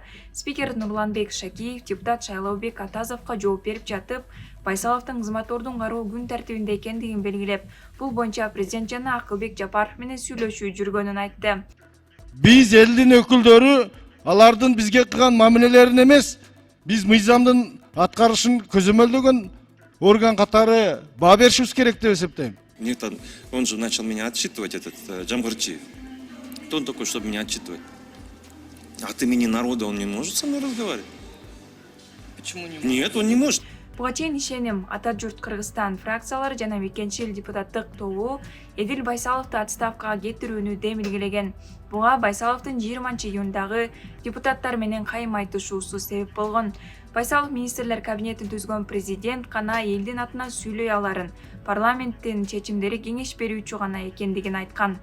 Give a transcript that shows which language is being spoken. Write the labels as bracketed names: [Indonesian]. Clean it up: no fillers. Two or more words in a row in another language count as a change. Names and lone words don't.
[Kyrgyz] Спикер Нурланбек Шакиев депутат Шайлообек Атазовго жооп берип жатып, Байсаловдун кызмат ордун кароо күн тартибинде экендигин белгилеп, бул боюнча президент жана Акылбек Жапаров менен сүйлөшүү жүргөнүн айтты. Биз элдин өкүлдөрү алардын бизге кылган мамилелерин эмес, биз мыйзамдын аткарышын көзөмөлдөгөн орган катары баа беришибиз керек деп эсептейм. [Russian] Мне-то, он же начал меня отчитывать, этот Джамгырчиев. Кто он такой, чтобы меня отчитывать? От имени народа он не может со мной разговаривать? Почему не может? Нет, он не может. [Kyrgyz] Буга чейин ишеним Ата журт Кыргызстан фракциялары жана мекенчил депутаттык тобу Эдил Байсаловду отставкага кетирүүнү демилгелеген. Буга Байсаловдун 20-июндагы депутаттар менен кайым айтышуусу себеп болгон. Байсалов министрлер кабинетин түзгөн президент гана элдин атынан сүйлөй аларын, парламенттин чечимдери кеңеш берүүчү гана экендигин айткан.